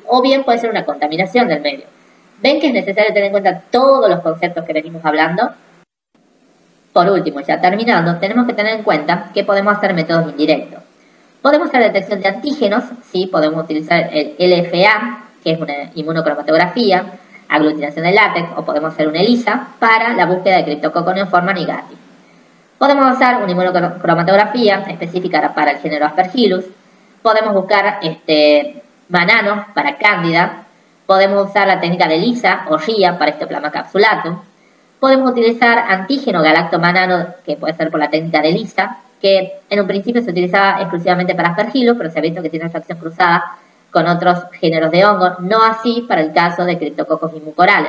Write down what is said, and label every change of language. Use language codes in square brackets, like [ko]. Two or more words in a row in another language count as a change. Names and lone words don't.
[es] O bien puede ser una contaminación del medio. ¿Ven que es necesario tener en cuenta todos los conceptos que venimos hablando? Por último, ya terminando, tenemos que tener en cuenta que podemos hacer métodos indirectos. Podemos hacer detección de antígenos, ¿sí? Podemos utilizar el LFA, que es una inmunocromatografía, aglutinación de látex, o podemos hacer una ELISA para la búsqueda de Cryptococcus neoforma nigati. Podemos usar una inmunocromatografía específica para el género Aspergillus. Podemos buscar bananos para Cándida. Podemos usar la técnica de ELISA o RIA para Histoplasma capsulatum. Podemos utilizar antígeno galactomanano, que puede ser por la técnica de ELISA, que en un principio se utilizaba exclusivamente para Aspergillus, pero se ha visto que tiene reacción cruzada con otros géneros de hongos, no así para el caso de Cryptococcus mucorales.